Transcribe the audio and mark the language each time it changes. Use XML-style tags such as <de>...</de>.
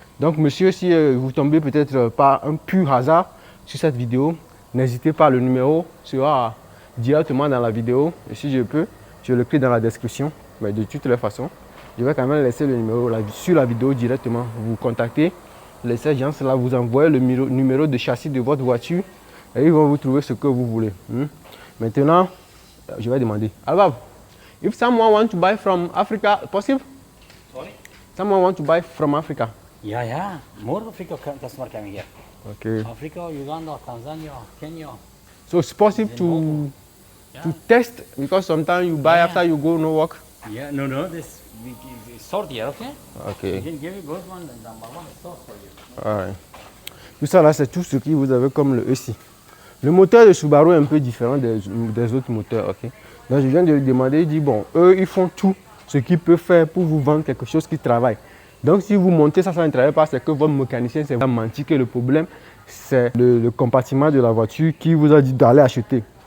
<fr>Donc, monsieur, si vous tombez peut-être par un pur hasard sur cette vidéo, n'hésitez pas, le numéro sera directement dans la vidéo. Et si je peux, je le crie dans la description. Mais de toutes les façons, Je vais quand même laisser le numéro sur la vidéo directement. Vous contactez ces gens-là, vous envoyez le numéro de châssis de votre voiture et ils vont vous trouver ce que vous voulez. Maintenant, je vais demander.</fr> <en>Albab, if someone want to buy from Africa, possible? Sorry? Someone want to buy from Africa? Yeah. More Africa customer coming here. Okay. Africa, Uganda, Tanzania, Kenya. So it's possible to test because sometimes you buy after you go no work. Yeah, no, this we sort here, okay? Okay. We can give you good one and number one store for you. Alright.</en> <fr>Tout ça là, c'est tout ce que vous avez comme le EC. Le moteur de Subaru est un peu différent des autres moteurs, ok? Donc je viens de lui demander, il dit bon, eux ils font tout ce qu'ils peuvent faire pour vous vendre quelque chose qui travaille. Donc si vous montez ça ne travaille pas, c'est que votre mécanicien s'est menti que le problème c'est le compartiment de la voiture qui vous a dit d'aller acheter.</fr>